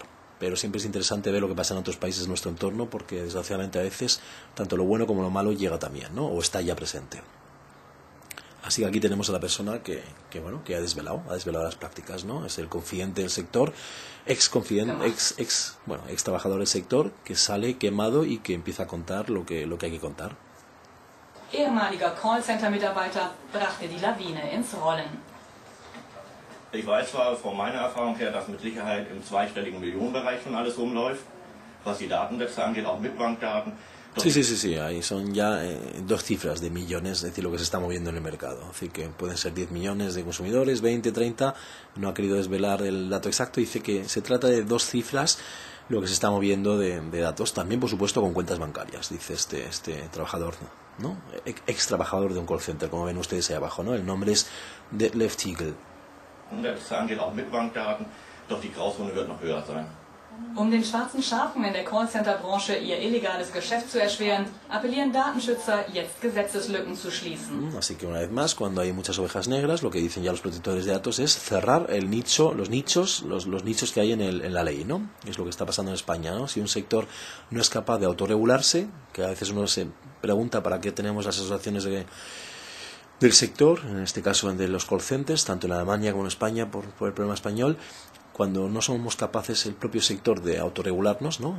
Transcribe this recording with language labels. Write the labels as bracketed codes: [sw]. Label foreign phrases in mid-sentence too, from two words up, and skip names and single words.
[es] Pero siempre es interesante ver lo que pasa en otros países de nuestro entorno, porque desgraciadamente a veces tanto lo bueno como lo malo llega también, ¿no? O está ya presente. Así que aquí tenemos a la persona que ha desvelado las prácticas, ¿no? Es el confidente del sector, ex trabajador del sector, que sale quemado y que empieza a contar lo que hay que contar. [de] Ehemaliger Callcenter-Mitarbeiter brachte die Lawine ins Rollen. Ich weiß zwar von meiner Erfahrung her, dass mit Sicherheit im zweistelligen Millionenbereich schon alles rumläuft, was die Datensätze angeht, auch mit Bankdaten. [es] Sí, ahí son ya 2 cifras de millones, es decir, lo que se está moviendo en el mercado. Así que pueden ser 10 millones de consumidores, 20, 30, no ha querido desvelar el dato exacto, dice que se trata de 2 cifras lo que se está moviendo de datos, también por supuesto con cuentas bancarias, dice este trabajador ¿no? Ex trabajador de un call center, como ven ustedes ahí abajo, ¿no? El nombre es Detlef Thiegel. [de] Das angeht auch mit Bankdaten, doch die Grauzone wird noch höher sein. Um den schwarzen Schafen in der Callcenter-Branche ihr illegales Geschäft zu erschweren, appellieren Datenschützer, jetzt Gesetzeslücken zu schließen. [es] Así que una vez más, cuando hay muchas ovejas negras, lo que dicen ya los protectores de datos es cerrar el nicho, los nichos que hay en la ley, ¿no? Es lo que está pasando en España, ¿no? Si un sector no es capaz de autorregularse, que a veces uno se pregunta para qué tenemos las asociaciones del sector, en este caso de los [en] call centers, [es] tanto en Alemania como en España por el problema español, cuando no somos capaces el propio sector de autorregularnos, ¿no?